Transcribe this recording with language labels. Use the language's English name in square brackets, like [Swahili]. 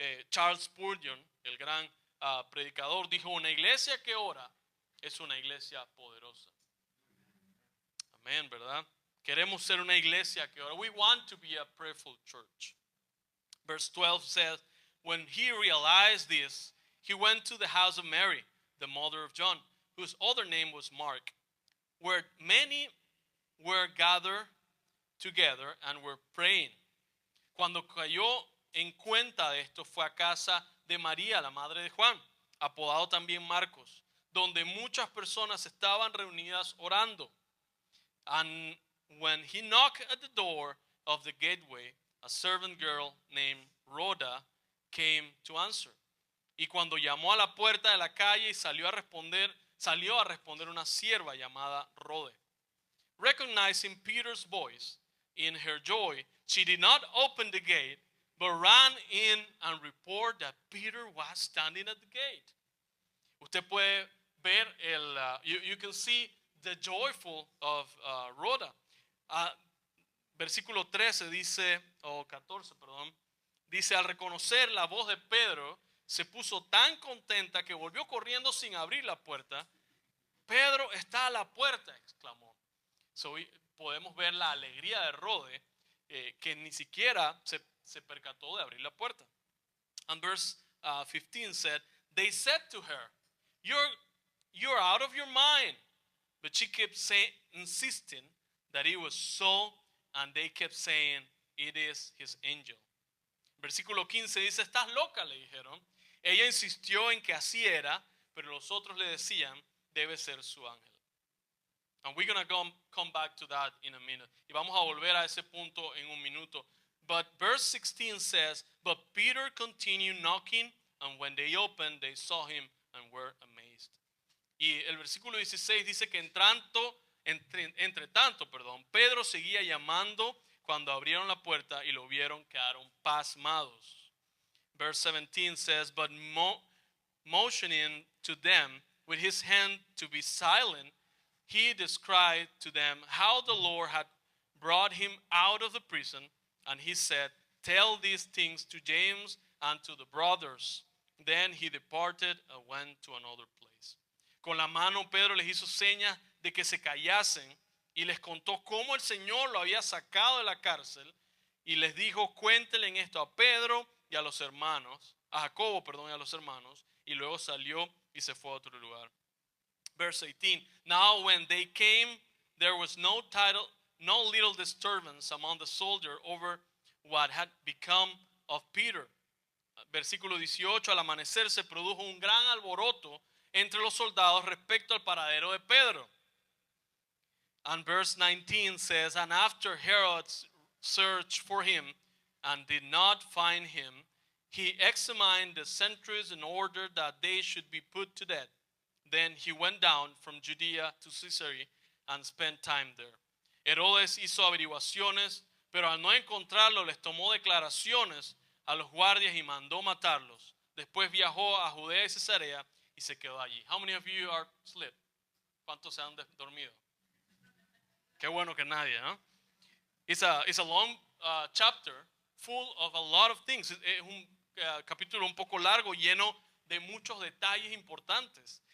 [Spanish] Charles Spurgeon, el gran predicador, dijo, una iglesia que ora es una iglesia poderosa. Amén, ¿verdad? Queremos ser una iglesia que ora. [English] We want to be a prayerful church. Verse 12 says, when he realized this, he went to the house of Mary, the mother of John, whose other name was Mark, where many were gathered together and were praying. [Spanish] Cuando cayó en cuenta de esto, fue a casa de María, la madre de Juan, apodado también Marcos, donde muchas personas estaban reunidas orando. [English] And when he knocked at the door of the gateway, a servant girl named Rhoda came to answer. [Spanish] Y cuando llamó a la puerta de la calle y salió a responder una sierva llamada Rode. [English] Recognizing Peter's voice, in her joy, she did not open the gate, but ran in and reported that Peter was standing at the gate. [Spanish] Usted puede ver [English] you can see the joyful of Rhoda. [Spanish] Versículo 13 dice, o 14, perdón, dice, al reconocer la voz de Pedro, se puso tan contenta que volvió corriendo sin abrir la puerta. Pedro está a la puerta, exclamó. So, podemos ver la alegría de Rode, que ni siquiera se percató de abrir la puerta. [English] And verse 15 said, they said to her, you're out of your mind. But she kept insisting that it was so, and they kept saying, it is his angel. [Spanish] Versículo 15 dice, estás loca, le dijeron. Ella insistió en que así era, pero los otros le decían, debe ser su ángel. [English] And we're going to come back to that in a minute. [Spanish] Y vamos a volver a ese punto en un minuto. [English] But verse 16 says, but Peter continued knocking, and when they opened, they saw him and were amazed. [Spanish] Y el versículo 16 dice que entre tanto, Pedro seguía llamando. Cuando abrieron la puerta y lo vieron, quedaron pasmados. [English] Verse 17 says, but motioning to them with his hand to be silent, he described to them how the Lord had brought him out of the prison. And he said, tell these things to James and to the brothers. Then he departed and went to another place. [Spanish] Con la mano Pedro les hizo señas de que se callasen y les contó cómo el Señor lo había sacado de la cárcel y les dijo, cuéntenle esto a Pedro y a los hermanos, a Jacobo, y a los hermanos, y luego salió y se fue a otro lugar. [English] Verse 18, now when they came, there was no little disturbance among the soldiers over what had become of Peter. [Spanish] Versículo 18, al amanecer se produjo un gran alboroto entre los soldados respecto al paradero de Pedro. [English] And verse 19 says, and after Herod searched for him and did not find him, he examined the sentries in order that they should be put to death. Then he went down from Judea to Caesarea and spent time there. [Spanish] Herodes hizo averiguaciones, pero al no encontrarlo les tomó declaraciones a los guardias y mandó matarlos. Después viajó a Judea y Cesarea y se quedó allí. [English] How many of you are asleep? [Spanish] ¿Cuántos se han dormido? Qué bueno que nadie, ¿no? [English] It's a long chapter full of a lot of things. [Spanish] Es un capítulo un poco largo, lleno de muchos detalles importantes.